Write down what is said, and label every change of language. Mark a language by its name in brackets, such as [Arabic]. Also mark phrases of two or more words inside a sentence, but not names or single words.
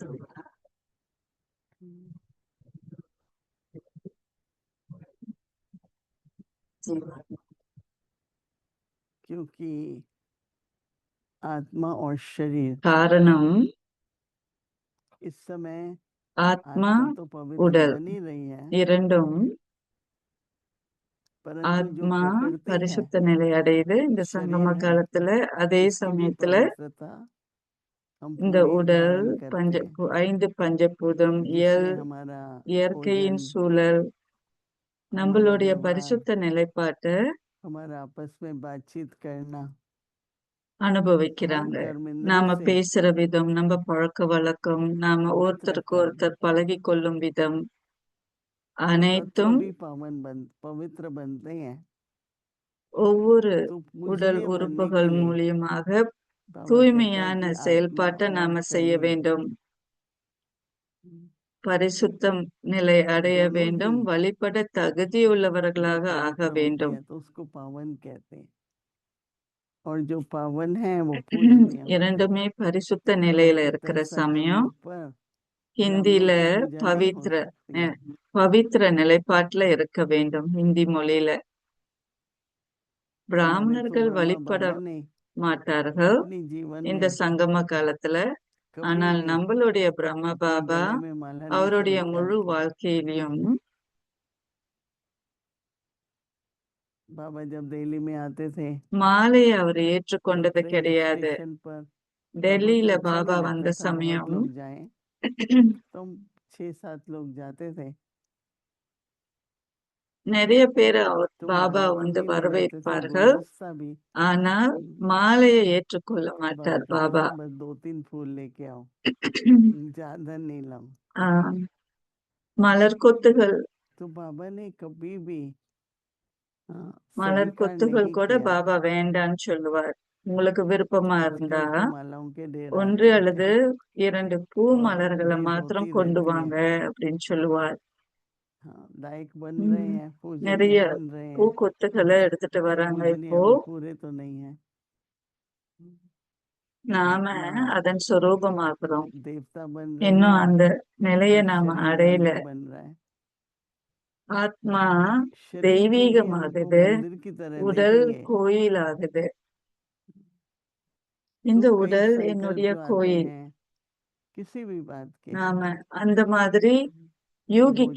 [Hindi] क्योंकि आत्मा और शरीर [Tamil] காரணம் [Hindi] इस समय [Tamil] ஆத்மா [Hindi] आत्मा तो पवित्र [Tamil] உடல் [Hindi] बन ही रही है, [Tamil] இரண்டும் [Hindi] परंतु जो [Tamil] ஆத்மா [Hindi] प्रकृति है [Tamil] பரிசுத்த நிலை அடையுது இந்த சங்கம [Hindi] शरीर है, [Tamil] காலத்துல. அதே [Hindi] इसकी भी [Tamil] சமயத்துல [Hindi] पवित्रता हम [Tamil] இந்த [Hindi] पूरी [Tamil] உடல் [Hindi] धारण करते हैं, [Tamil] 5 பஞ்சபூதம் [Hindi] जिसमें हमारा [Tamil] இயற்கையின் [Hindi] भोजन, [Tamil] சூழல் [Hindi] हमारा [Tamil] நம்மளுடைய [Hindi] व्यवहार, [Tamil] பரிசுத்த நிலைப்பாட்டை [Hindi] हमारा आपस में बातचीत करना, हर [Tamil] அனுபவிக்கிறாங்க. [Hindi] कर्म इंद्रिय [Tamil] நாம [Hindi] से [Tamil] பேசுற விதம், நம்ம பழக்க வழக்கம், நாம [Hindi] पवित्र [Tamil] ஒருத்தருக்கு [Hindi] कर्म, [Tamil] ஒருத்தர் பழகி கொள்ளும் விதம் [Hindi] जो तत्व [Tamil] அனைத்தும் [Hindi] भी पवित्र बनते हैं। [Tamil] ஒவ்வொரு [Hindi] तो [Tamil] உடல் [Hindi] पूजनीय बनने के [Tamil] உறுப்புகள் [Hindi] लिए [Tamil] மூலியமாக [Hindi] बाबा कहते हैं [Tamil] தூய்மையான [Hindi] कि आत्मा [Tamil] செயல்பாட்டை [Hindi] और [Tamil] நாம செய்ய [Hindi] शरीर [Tamil] வேண்டும். பரிசுத்தம் நிலை அடைய [Hindi] दोनों ही [Tamil] வேண்டும். வழிபட [Hindi] जो [Tamil] தகுதியுள்ளவர்களாக ஆக [Hindi] पवित्र होते [Tamil] வேண்டும். [Hindi] हैं तो उसको पावन कहते हैं, और जो पावन है वो पूजनीय होते हैं। [Tamil] இரண்டுமே பரிசுத்த [Hindi] बाबा [Tamil] நிலையில [Hindi] कहते [Tamil] இருக்கிற [Hindi] हैं सत्य [Tamil] சமயம் [Hindi] युग पर [Tamil] ஹிந்தில [Hindi] ब्राह्मणों की पूजा नहीं हो [Tamil] பவித்ர [Hindi] सकती, [Tamil] பவித்ர நிலைப்பாட்டுல இருக்க வேண்டும். ஹிந்தி மொழியில [Hindi] हमारे तो [Tamil] பிராமணர்கள் [Hindi] ब्रह्मा [Tamil] வழிபட [Hindi] बाबा ने [Tamil] மாட்டார்கள் [Hindi] अपनी जीवन [Tamil] இந்த [Hindi] में [Tamil] சங்கம காலத்துல. [Hindi] कभी [Tamil] ஆனால் [Hindi] भी [Tamil] நம்மளுடைய பிரம்ம [Hindi] अपने [Tamil] பாபா [Hindi] गले में माला नहीं [Tamil] அவருடைய [Hindi] पहनकर [Tamil] முழு வாழ்க்கையிலும் [Hindi] बाबा जब दिल्ली में आते थे [Tamil] மாலையை அவர் [Hindi] तो [Tamil] ஏற்றுக்கொண்டது [Hindi] ट्रेन [Tamil] கிடையாது. [Hindi] स्टेशन पर बाबा को [Tamil] டெல்லியில [Hindi] अच्छा [Tamil] பாபா [Hindi] नहीं [Tamil] வந்த [Hindi] लगता था बहुत [Tamil] சமயம் [Hindi] लोग जाएं, तो हम 6-7 लोग जाते थे, [Tamil] நிறைய பேர் [Hindi] तो [Tamil] பாபா [Hindi] माला [Tamil] வந்து [Hindi] भी नहीं पहनते थे, [Tamil] வரவேற்பார்கள். [Hindi] गुलदस्ता भी [Tamil] ஆனால் மாலையை ஏற்றுக்கொள்ள [Hindi] बाबा [Tamil] மாட்டார் [Hindi] कहते [Tamil] பாபா. [Hindi] थे बस 2-3 फूल लेके आओ, ज्यादा नहीं लाओ। [Tamil] ஆஹ் மலர் கொத்துகள் [Hindi] तो बाबा ने कभी भी [Tamil] மலர் [Hindi] स्वीकार [Tamil] கொத்துகள் [Hindi] नहीं [Tamil] கூட [Hindi] किया [Tamil] பாபா வேண்டான்னு சொல்லுவார். உங்களுக்கு விருப்பமா [Hindi] कि [Tamil] இருந்தா [Hindi] आजकल तो मालाओं के ढेर [Tamil] 1 [Hindi] आते [Tamil] அல்லது [Hindi] हैं [Tamil] 2 பூ [Hindi] और [Tamil] மலர்களை [Hindi] भीड़ [Tamil] மாத்திரம் [Hindi] होती [Tamil] கொண்டு [Hindi] रहती [Tamil] வாங்க [Hindi] है। [Tamil] அப்படின்னு சொல்லுவார். [Hindi] हाँ, दायक बन रहे உம் हैं, पूजनीय [Tamil] நிறைய [Hindi] बन रहे [Tamil] பூ [Hindi] हैं, [Tamil] கொத்துகளை எடுத்துட்டு வராங்க. [Hindi] पूजनीय [Tamil] இப்போ [Hindi] अभी पूरे तो नहीं है, [Tamil] நாம [Hindi] आत्मा [Tamil] அதன் சொரூபமாகிறோம். [Hindi] देवता बन रही [Tamil] இன்னும் [Hindi] है [Tamil] அந்த நிலையை [Hindi] और [Tamil] நாம [Hindi] शरीर [Tamil] அடையல. [Hindi] मंदिर बन रहा है। [Tamil] ஆத்மா [Hindi] शरीर को भी हमको [Tamil] தெய்வீகமாகுது, [Hindi] मंदिर की तरह [Tamil] உடல் [Hindi] देखेंगे, [Tamil] கோயில் ஆகுது. இந்த [Hindi] तो कई [Tamil] உடல் [Hindi] संकल्प [Tamil] என்னுடைய [Hindi] जो आते [Tamil] கோயில். [Hindi] हैं किसी भी बात के, [Tamil] நாம அந்த மாதிரி யூகிக்க